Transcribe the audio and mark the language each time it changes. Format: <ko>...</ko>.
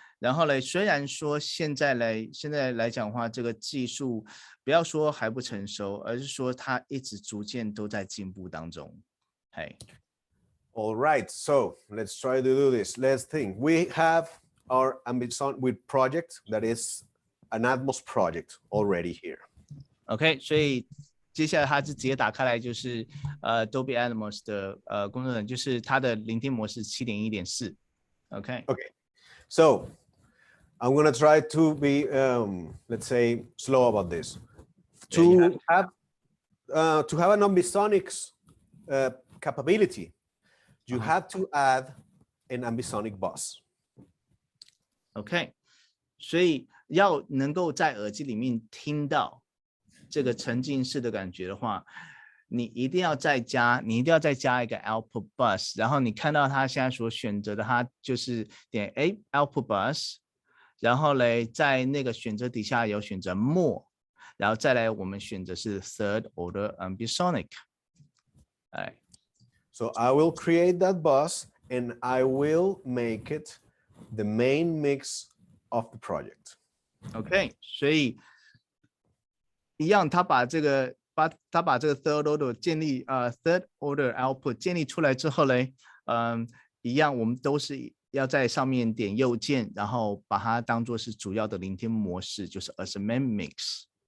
<zh>然后呢，虽然说现在来讲的话，这个技术不要说还不成熟，而是说它一直逐渐都在进步当中。</zh> <en>All right, so let's try to do this. Let's think. We have our ambisonic project that is an Atmos project already here.</en> <zh>OK， 所以接下来它是直接打开来就是Dolby Atmos 的工作人，就是它的聆听模式 7.1.4。 OK，</zh> <en>so I'm gonna try to be let's say slow about this. To have an ambisonics capability, you have to add an ambisonic bus.</en> <zh>OK， 所以要能够在耳机里面听到这个沉浸式的感觉的话，你一定要再加一个 output bus， 然后你看到它现在所选择的，它就是点 output bus， 然后嘞在那个选择底下有选择 more， 然后再来我们选择是 third order ambisonic。哎</zh> <en>So I will create that bus and I will make it the main mix of the project.</en> <zh>OK， 所以一样，他把这个 third order 建立third order output 建立出来之後嘞，一樣我們都是要在上面點右鍵，然後把它當作是主要的聆聽模式，就是 as a main mix。</zh>